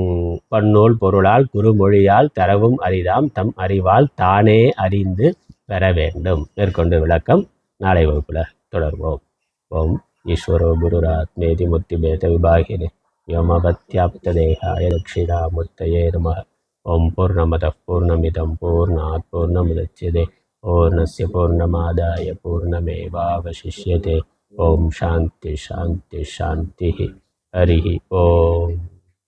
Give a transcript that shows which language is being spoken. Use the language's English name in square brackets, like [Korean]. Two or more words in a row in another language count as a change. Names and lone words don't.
[Tamil] பன்னூல் பொருளால் குறுமொழியால் தரவும் அரிதாம் தம் அறிவால் தானே அறிந்து பெற வேண்டும். மேற்கொண்டு விளக்கம் நாளை வகுப்பில் தொடர்வோம். [Sanskrit] ओं ईश्वरो गुरुरात्मेति मूर्तिभेद विभागिने व्योमवद्व्याप्तदेहाय दक्षिणामूर्तये नमः. ओं पूर्णमदः पूर्णमिदं पूर्णात् पूर्णमुदच्यते पूर्णस्य पूर्णमादाय पूर्णमेवावशिष्यते. ओं शान्तिः शान्तिः शान्तिः. हरिः ओं.